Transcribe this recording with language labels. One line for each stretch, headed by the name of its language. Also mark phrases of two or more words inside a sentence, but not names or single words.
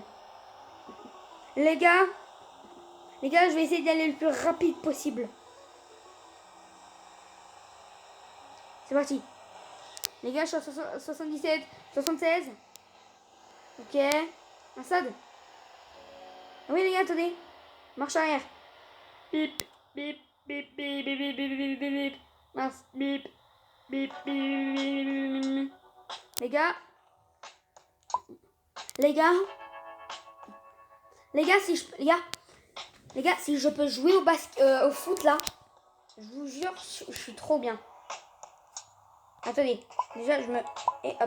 French: Les gars, je vais essayer d'aller le plus rapide possible. C'est parti. Les gars, je suis à 77, 76. Ok. Assad. Oui, les gars, attendez. Marche arrière. Bip, bip, bip, bip, bip, bip, bip, bip, bip, bip. Mince. Bip, bip, bip, bip, bip. Les gars. Si je peux jouer au foot là, je vous jure, je suis trop bien. Attendez, déjà je me... Et hop.